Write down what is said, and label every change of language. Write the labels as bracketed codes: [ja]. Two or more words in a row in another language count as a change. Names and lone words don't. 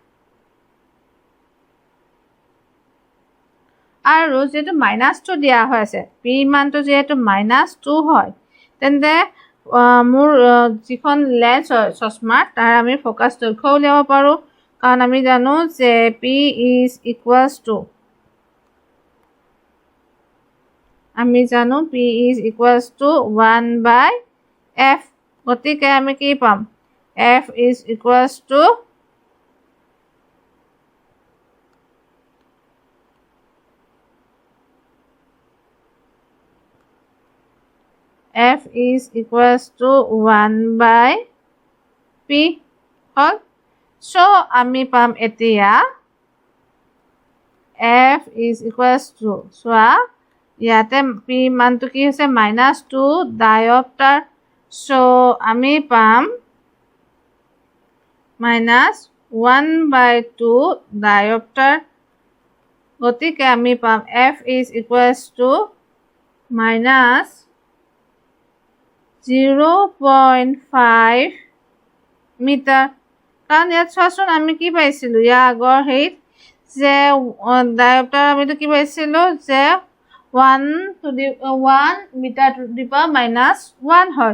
[as] আৰু যিহেতু -2 দিয়া হৈ আছে, P মানটো যিহেতু -2 হয়, তেন্তে মোৰ যিখন লেন্স হয় চশমাৰ, তাৰ আমি ফ'কাছ দৈৰ্ঘ্য উলিয়াব পাৰোঁ, কাৰণ আমি জানো যে P [en] is equals to [as] 1/f। গতিকে আমি কি পাম? [en] F is equals to F is equals to 1/p হ'ল। [as] So আমি পাম এতিয়া F [en] is equals to, [as] চোৱা ইয়াতে P মানটো কি হৈছে -2 ডায়প্টাৰ। So আমি পাম -1/2 ডায়প্টাৰ। গতিকে আমি পাম [en] F is equals to [as] -0.5 মিটাৰ। কাৰণ ইয়াত চোৱাচোন, আমি কি পাইছিলোঁ ইয়াৰ আগৰ হেৰিত যে ডায়প্টাৰ আমিতো কি পাইছিলোঁ যে 1 মিটাৰ [en] to the power [as] -1 হয়।